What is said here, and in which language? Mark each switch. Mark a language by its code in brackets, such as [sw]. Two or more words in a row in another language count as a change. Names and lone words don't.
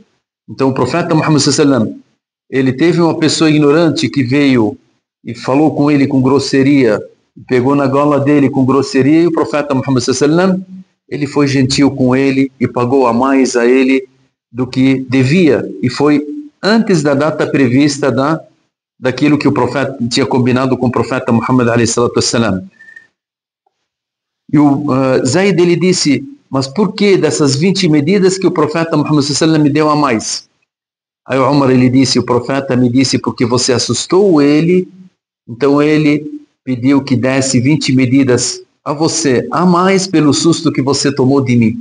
[pt] Então o profeta Muhammad sallam, ele teve uma pessoa ignorante que veio e falou com ele com grosseria, pegou na gola dele com grosseria, e o profeta Muhammad sallam, ele foi gentil com ele e pagou a mais a ele do que devia, e foi antes da data prevista daquilo que o profeta tinha combinado com o profeta Muhammad [ar] عليه الصلاة والسلام. [pt] E o Zaid, ele disse, mas por que dessas 20 medidas que o profeta Muhammad sallam me deu a mais? Aí o Umar, ele disse, o profeta me disse porque você assustou ele, então ele pediu que desse 20 medidas a você, a mais pelo susto que você tomou de mim.